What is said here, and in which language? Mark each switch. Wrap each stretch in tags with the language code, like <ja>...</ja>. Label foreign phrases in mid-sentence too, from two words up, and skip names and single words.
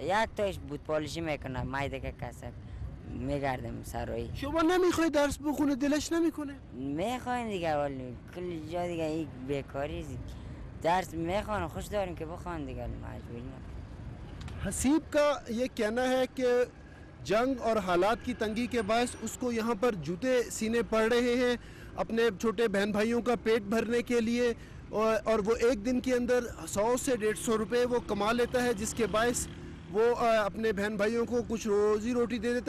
<fa>یک تاش بود پالیشی میکنه، مایده که کسب میگردم سرایی. شما نمیخوای درس بخونه؟ دلش نمیکنه؟ میخوایم دیگه، ولی کل جا دیگه این بیکاری درس میخوان، خوش داریم که بخوان دیگه، مجبوری نکنه.</fa> <ur>حسیب کا یہ کہنا ہے کہ جنگ اور حالات کی تنگی کے باعث اس کو یہاں پر جوتے سینے پڑ رہے ہیں اپنے چھوٹے بہن بھائیوں کا پیٹ بھرنے کے لیے، اور وہ ایک دن کے اندر 100 سے 150 روپے وہ کما لیتا ہے، جس کے باعث وہ اپنے بہن بھائیوں کو کچھ روزی روٹی دے دیتا ہے۔</ur>